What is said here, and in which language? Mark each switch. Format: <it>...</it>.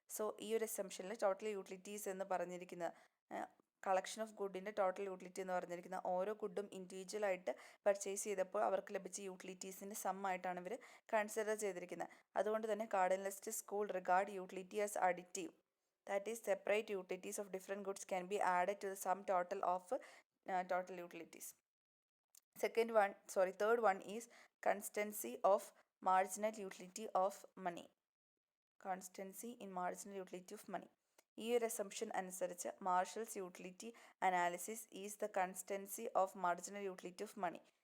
<ml>So ഈ ഒരു അസംപ്ഷനിൽ total utilities എന്ന് പറഞ്ഞിരിക്കുന്ന കളക്ഷൻ ഓഫ് ഗുഡിൻ്റെ ടോട്ടൽ യൂട്ടിലിറ്റി എന്ന് പറഞ്ഞിരിക്കുന്ന ഓരോ ഗുഡും ഇൻഡിവിജ്വലായിട്ട് പർച്ചേസ് ചെയ്തപ്പോൾ അവർക്ക് ലഭിച്ച യൂട്ടിലിറ്റീസിൻ്റെ സം ആയിട്ടാണ് ഇവർ കൺസിഡർ ചെയ്തിരിക്കുന്നത്. അതുകൊണ്ട് തന്നെ</ml> <en>Cardinalist school regard utility as additive. That is, separate utilities of different goods can be added to the sum total of total utilities. Third one is constancy of marginal utility of money. Constancy in marginal utility of money.</en> <ml>ഈ ഒരു assumption അനുസരിച്ച്</ml> <en>Marshall's utility analysis is the constancy of marginal utility of money.</en>